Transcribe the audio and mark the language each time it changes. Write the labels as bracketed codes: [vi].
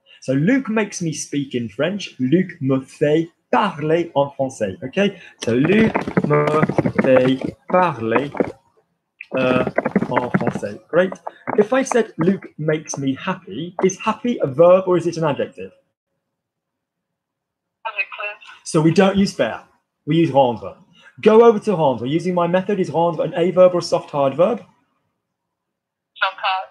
[en] So Luc makes me speak in French. [fr] Luc me fait parler en français. Okay? So Luc me fait parler en français. [en] Great. If I said Luc makes me happy, is happy a verb or is it an adjective? So we don't use faire. We use rendre. Go over to rendre. Using my method, is rendre an a verb or a soft hard verb? Soft hard.